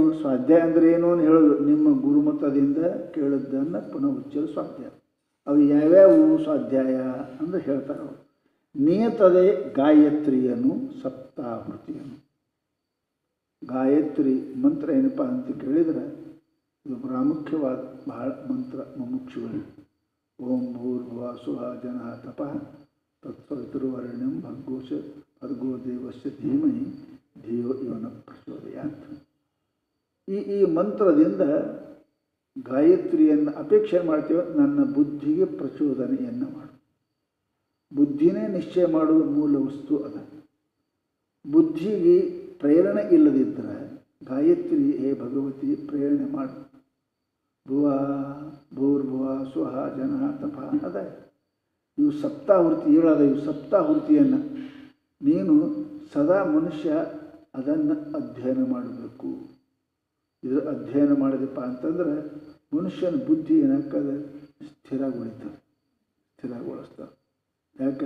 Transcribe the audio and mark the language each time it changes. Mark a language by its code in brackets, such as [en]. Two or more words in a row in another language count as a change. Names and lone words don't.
[kn] ಸ್ವಾಧ್ಯಾಯ ಅಂದರೆ ಏನು ಅಂತ ಹೇಳೋದು, ನಿಮ್ಮ ಗುರುಮತದಿಂದ ಕೇಳಿದ್ದನ್ನು ಪುನಃ ಉಚ್ಚರಿಸುವ ಸ್ವಾಧ್ಯಾಯ. ಅವು ಯಾವ್ಯಾವು ಸ್ವಾಧ್ಯಾಯ ಅಂದರೆ ಹೇಳ್ತಾರೆ ಅವರು. ನಿಯತದೇ ಗಾಯತ್ರಿಯನ್ನು ಸಪ್ತಾಹೃತಿಯನ್ನು. ಗಾಯತ್ರಿ ಮಂತ್ರ ಏನಪ್ಪ ಅಂತ ಕೇಳಿದರೆ ಇದು ಪ್ರಾಮುಖ್ಯವಾದ ಬಹಳ ಮಂತ್ರ ಮುಮುಕ್ಷುಗಳು. [sa] ಓಂ ಭೂರ್ಭುವಃ ಸ್ವಃ ಜನಃ ತಪಃ ತತ್ಸವಿತುರ್ವರೆಣ್ಯಂ ಭರ್ಗೋ ದೇವಸ್ಯ ಧೀಮಹಿ ಧಿಯೋ ಯೋ ನಃ ಪ್ರಚೋದಯಾತ್. [kn] ಈ ಮಂತ್ರದಿಂದ ಗಾಯತ್ರಿಯನ್ನು ಅಪೇಕ್ಷೆ ಮಾಡ್ತೇವೆ. ನನ್ನ ಬುದ್ಧಿಗೆ ಪ್ರಚೋದನೆಯನ್ನು ಮಾಡು. ಬುದ್ಧಿನೇ ನಿಶ್ಚಯ ಮಾಡುವ ಮೂಲ ವಸ್ತು ಅದ. ಬುದ್ಧಿಗೆ ಪ್ರೇರಣೆ ಇಲ್ಲದಿದ್ದರೆ ಗಾಯತ್ರಿ ಹೇ ಭಗವತಿ ಪ್ರೇರಣೆ ಮಾಡು. [sa] ಭೂರ್ಭುವ ಸ್ವಃ ಜನಃ ತಪಃ ಅದ. [kn] ಇವು ಸಪ್ತಾಹೃತಿ ಹೇಳೋದ. ಇವು ಸಪ್ತಾಹೃತಿಯನ್ನು ನೀನು ಸದಾ ಮನುಷ್ಯ ಅದನ್ನು ಅಧ್ಯಯನ ಮಾಡಬೇಕು. ಇದು ಅಧ್ಯಯನ ಮಾಡಿದಪ್ಪ ಅಂತಂದ್ರೆ ಮನುಷ್ಯನ ಬುದ್ಧಿ ಏನಾಗ್ತದೆ? ಸ್ಥಿರಗೊಳಿಸ್ತಾರೆ. ಯಾಕೆ?